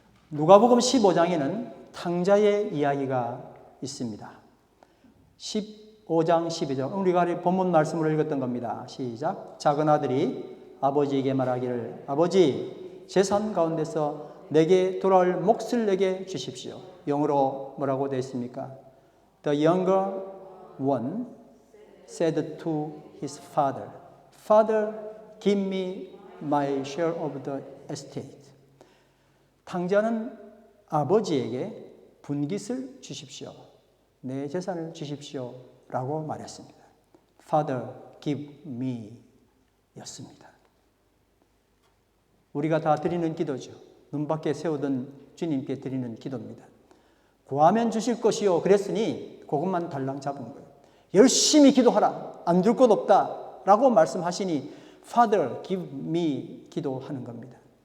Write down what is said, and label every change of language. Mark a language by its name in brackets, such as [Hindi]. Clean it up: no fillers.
[Korean] 누가복음 15장에는 탕자의 이야기가 있습니다. 15장 12절 우리가 본문 말씀으로 읽었던 겁니다. 시작. 작은 아들이 아버지에게 말하기를 아버지 재산 가운데서 내게 돌아올 몫을 내게 주십시오. 영어로 뭐라고 되어 있습니까? [English] The younger one said to his father, Father, give me my share of the estate. [Korean] 탕자는 아버지에게 분깃을 주십시오. 내 재산을 주십시오. 라고 말했습니다. [English] Father, give me [Korean] 였습니다. 우리가 다 드리는 기도죠. 눈밖에 세우던 주님께 드리는 기도입니다. 구하면 주실 것이요. 그랬으니 그것만 달랑 잡은 거예요. 열심히 기도하라. 안 줄 것 없다. 라고 말씀하시니 [English] Father, give me [Korean] 기도하는 겁니다.